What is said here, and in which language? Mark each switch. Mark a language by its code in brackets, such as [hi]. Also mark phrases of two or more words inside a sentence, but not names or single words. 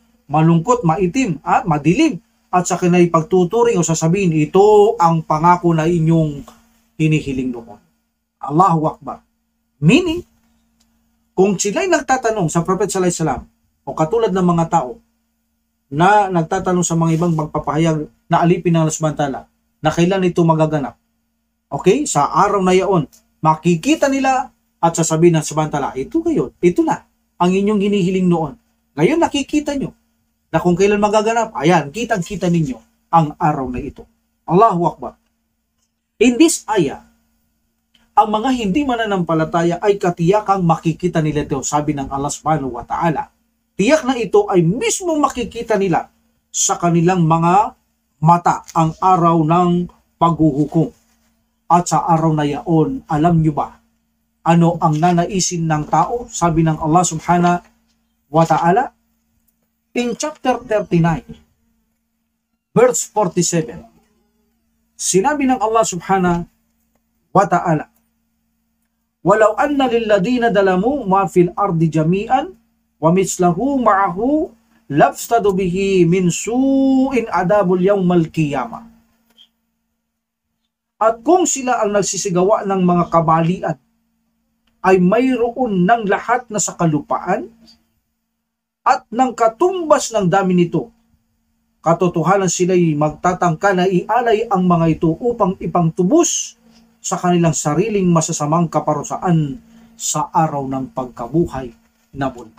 [tl] Malungkot, maitim, madilim. At sa kanay pagtuturing o sasabihin, ito ang pangako na inyong hinihiling noon. [ar] الله أكبر. [tl] Meaning, kung sila'y nagtatanong sa Prophet [ar] صلى الله عليه وسلم [tl] o katulad ng mga tao na nagtatanong sa mga ibang magpapahayag na alipin ng Allah [ar] سبحانه وتعالى [tl] na kailan ito magaganap. Okay? Sa araw na yaon, makikita nila at sasabihin ng [ar] سبحانه وتعالى, [tl] ito ngayon, ito na ang inyong hinihiling noon. Ngayon nakikita nyo na kung kailan magaganap, ayan, kitang-kita ninyo ang araw na ito. [ar] الله أكبر. [en] In this ayah, [tl] ang mga hindi mananampalataya ay katiyakang makikita nila ito, sabi ng Allah [ar] سبحانه وتعالى. [tl] Tiyak na ito ay mismo makikita nila sa kanilang mga mata ang araw ng paghuhukom. At sa araw na yaon, alam nyo ba ano ang nanaisin ng tao? Sabi ng Allah [ar] سبحانه وتعالى [en] in chapter 39, verse 47. [tl] Sinabi ng [ar] الله سبحانه وتعالى، "ولو أن للذين ظلموا ما في الأرض جميعا ومثله معه لافتدوا به من سوء العذاب يوم القيامة." [tl] At kung sila ang nagsisigawa ng mga kabalian, ay mayroon ng lahat na sa kalupaan at ng katumbas ng dami nito. Katotohanan sila'y magtatangka na ialay ang mga ito upang ipangtubos sa kanilang sariling masasamang kaparusaan sa araw ng pagkabuhay na mundo.